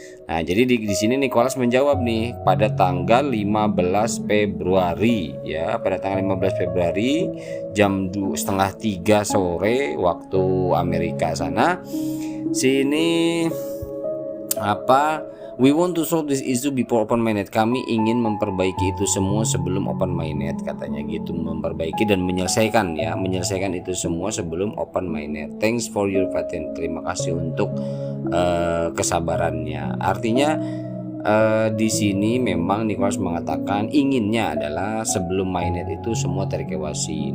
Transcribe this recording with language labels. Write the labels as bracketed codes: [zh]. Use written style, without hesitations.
[id] Nah, jadi di sini Nicholas menjawab nih pada tanggal 15 Februari ya, pada tanggal 15 Februari jam 2:30 sore waktu Amerika sana. [en] Sini we want to solve this issue before open mainnet. [id] Kami ingin memperbaiki itu semua sebelum open mainnet, katanya gitu. Memperbaiki dan menyelesaikan itu semua sebelum open mainnet. [en] Thanks for your patience. [id] Terima kasih untuk kesabarannya. Artinya di sini memang Nicholas mengatakan inginnya adalah sebelum mainnet itu semua ter-KYC.